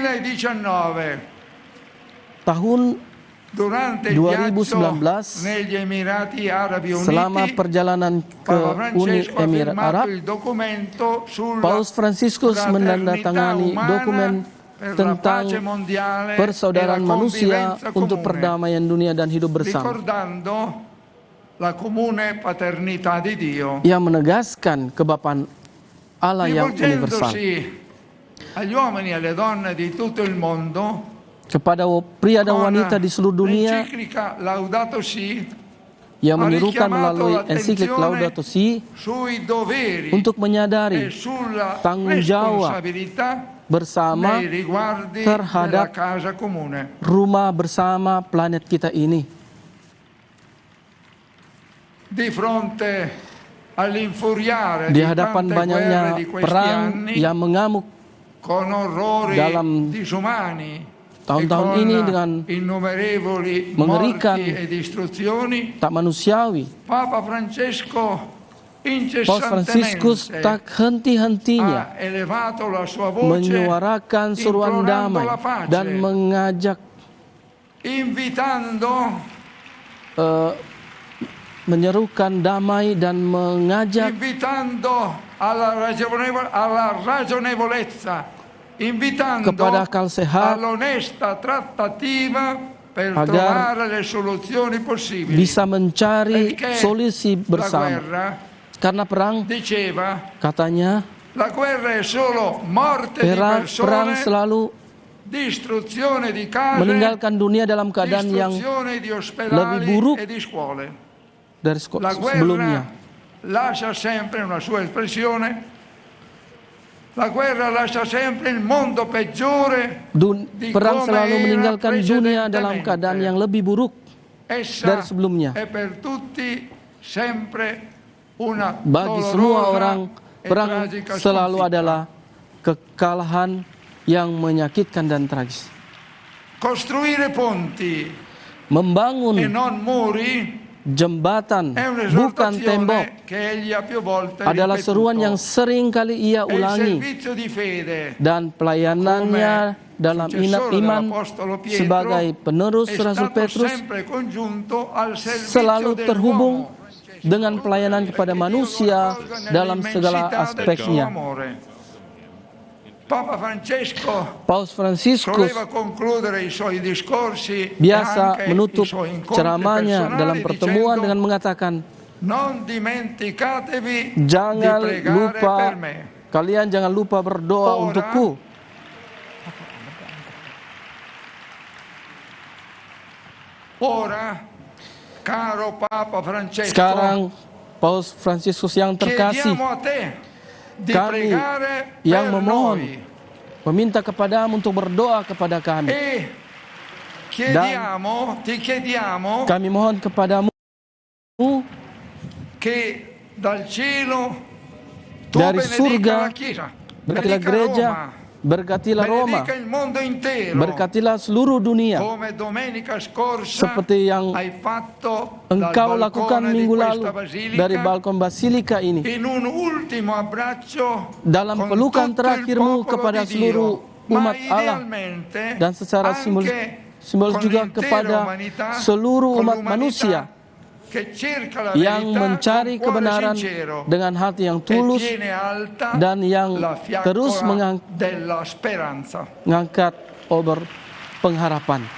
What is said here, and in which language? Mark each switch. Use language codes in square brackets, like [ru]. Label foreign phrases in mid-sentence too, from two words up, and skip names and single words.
[id] Tahun 2019, selama perjalanan ke Uni Emirat Arab, Paus Fransiskus menandatangani dokumen tentang persaudaraan manusia untuk perdamaian dunia dan hidup bersama. [it] la comune paternità di Dio, [id] yang menegaskan kebapaan Allah yang universal. [it] rivolgendosi agli uomini e alle donne di tutto il mondo [id] Kepada pria dan [it] con [id] wanita di seluruh dunia [it] l'enciclica Laudato Si [id] yang [it] ha [id] menyerukan [it] richiamato [id] melalui ensiklik [it] l'attenzione [id] Laudato Si [it] sui doveri [id] untuk menyadari [it] e sulla [id] tanggung jawab [it] responsabilità [id] bersama [it] nei riguardi [id] terhadap [it] della casa comune. [id] rumah bersama planet kita ini. [it] Di fronte all'infuriare [id] Di di hadapan [it] tante [id] banyaknya [it] guerre di questi [id] perang [it] anni, [id] yang mengamuk [it] con orrori [id] dalam [it] disumani [id] tahun-tahun [it] e con [id] ini dengan [it] innumerevoli [id] mengerikan, [it] morti e distruzioni, [id] tak manusiawi, [it] Papa Francesco [id] Paus Fransiskus [it] incessantemente [id] tak henti-hentinya [it] ha elevato la sua voce [id] menyuarakan seruan [it] implorando [id] damai [it] la pace, [id] dan mengajak [it] invitando [id] menyerukan damai dan mengajak [it] alla ragionevolezza, invitando [id] kepada akal sehat [it] all'onesta trattativa per [id] agar [it] trovare le soluzioni possibili. [id] bisa mencari [it] Perché [id] solusi [it] la [id] bersama. [it] guerra, [id] Karena perang, [it] diceva, [id] katanya, [it] la guerra è solo morte di [id] perang [it] persone, [id] selalu [it] distruzione di case, [id] meninggalkan dunia dalam keadaan yang [it] distruzione di ospedali [id] lebih buruk [it] e di scuole. [id] dari [it] La [id] sebelumnya. [it] guerra lascia sempre una sua espressione. La guerra lascia sempre il mondo peggiore di [id] Perang [it] come [id] selalu [it] era [id] meninggalkan dunia dalam [it] precedentemente. [id] keadaan yang lebih buruk [it] Essa [id] dari sebelumnya. [it] è per tutti sempre una [id] Bagi semua [it] dolorosa [id] orang, [it] e [id] perang [it] tragica [id] selalu [it] sconfitta. [id] adalah kekalahan yang menyakitkan dan tragis. [it] Costruire ponti e [id] Membangun [it] non muri [id] jembatan, [it] è [id] bukan tembok, [it] un'esortazione che egli ha più volte [id] adalah [it] ripetuto. [id] seruan yang sering kali ia [it] E il [id] ulangi. [it] servizio di fede [id] Dan pelayanannya dalam [it] successore [id] iman [it] dell'Apostolo Pietro [id] sebagai penerus [it] è [id] Rasul [it] stato [id] Petrus [it] sempre congiunto al servizio [id] selalu terhubung [it] dell'uomo, [id] dengan pelayanan kepada [it] perché Dio [id] manusia [it] lo accolga [id] dalam segala [it] nell'immensità del suo [id] aspeknya. [it] amore. Papa Francesco [id] Paus Fransiskus [it] soleva concludere i suoi discorsi e [id] biasa [it] anche [id] menutup [it] i suoi incontri [id] ceramahnya [it] personali [id] dalam pertemuan [it] dicendo, [id] dengan mengatakan, [it] non dimenticatevi [id] jangan [it] di pregare [id] lupa, [it] per me. [id] kalian jangan lupa berdoa [it] Ora, [id] untukku. [it] Ora, caro Papa Francesco, [id] Sekarang Paus Fransiskus yang terkasih, [it] chiediamo a te di [id] kami [it] pregare [id] yang [it] per [id] memohon, [it] noi [id] meminta kepadamu untuk berdoa kepada kami. [it] e ti chiediamo [id] Kami mohon kepadamu [it] che dal cielo tu [id] dari [it] benedica [id] surga, [it] la Chiesa, [id] berkatilah [it] benedica [id] gereja, Roma, berkatilah Roma, [it] benedica il mondo intero, [id] berkatilah seluruh dunia, [it] come domenica scorsa [id] seperti yang [it] hai fatto [id] engkau [it] dal [id] lakukan [it] balcone di [id] minggu lalu [it] questa basilica, [id] dari balkon basilika ini. [it] in un ultimo abbraccio [id] Dalam [it] con [id] pelukan [it] tutto il [id] terakhirmu [it] popolo [id] kepada [it] di Dio, [id] seluruh umat [it] ma [id] Allah [it] idealmente [id] dan secara [it] anche [id] simbolis [it] con [id] juga [it] l'intera [id] kepada [it] umanità, [id] seluruh [it] con [id] umat [it] l'umanità [id] manusia [it] che cerca la [id] yang [it] verità [id] mencari [it] con cuore [id] kebenaran [it] sincero [id] dengan hati yang [it] e [id] tulus [it] tiene alta [id] dan yang [it] la fiaccola [id] terus [it] della speranza. [id] mengangkat obor pengharapan.